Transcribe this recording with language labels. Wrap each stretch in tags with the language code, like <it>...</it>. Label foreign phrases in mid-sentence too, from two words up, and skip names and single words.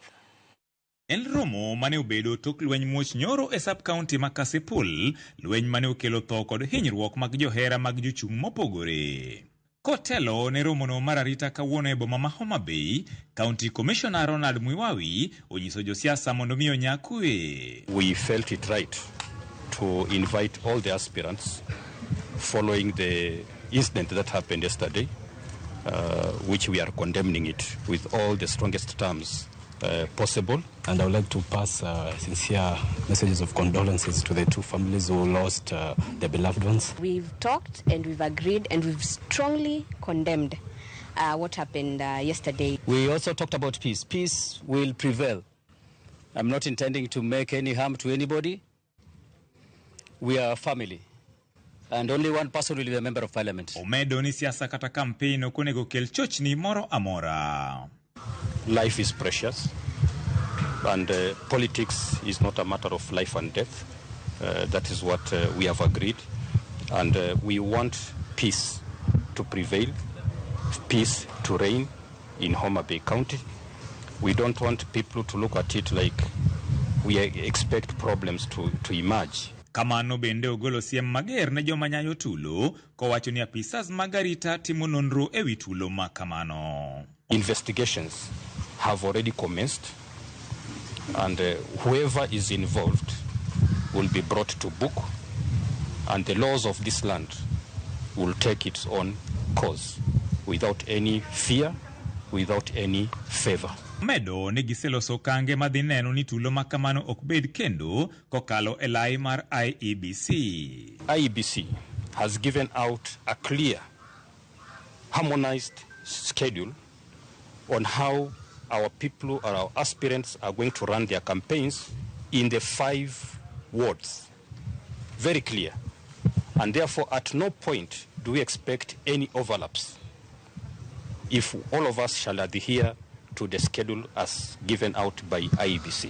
<luo>En romo mane obedo tok lweny muoch nyoro e</luo> <en>sub county</en> <luo>ma Kasipul, lweny mane okelo tho kod hinyruok mag johera mag jochung' mopogore. Kotelo ne romono mar arita kawuono e boma ma Homa Bay, Kaunti Komishona onyiso josiasa mondo miyo nyakue.</luo> <en>We felt it right to invite all the aspirants following the incident that happened yesterday, which we are condemning it with all the strongest terms possible. And I would like to pass sincere messages of condolences to the two families who lost their beloved ones. We've talked and we've agreed and we've strongly condemned what happened yesterday. We also talked about peace. Peace will prevail. I'm not intending to make any harm to anybody. We are a family. And only one person will be a member of parliament.</en> <luo>Omedo ni siasa kata campaign okonego kel chochni moro amora.</luo> <en>Life is precious, and politics is not a matter of life and death. That is what we have agreed, and we want peace to prevail, peace to reign in Homa Bay County. We don't want people to look at it like we expect problems to emerge.</en> <luo>Kamano bende ogolo siem mager ne joma nyayo tulo, kowacho ni apisas magarita timo nonro ewi tulo makamano.</luo> <en>Investigations have already commenced, and whoever is involved will be brought to book, and the laws of this land will take its own course without any fear, without any favor.</en> <luo>Medo ne giseloso kange madhi neno ni tulo makamano okbed kendo kokalo elai mar IEBC.</luo> <en>IEBC has given out a clear, harmonized schedule on how our people or our aspirants are going to run their campaigns in the 5 wards. Very clear. And therefore, at no point do we expect any overlaps if all of us shall adhere to the schedule as given out by IEBC.</en>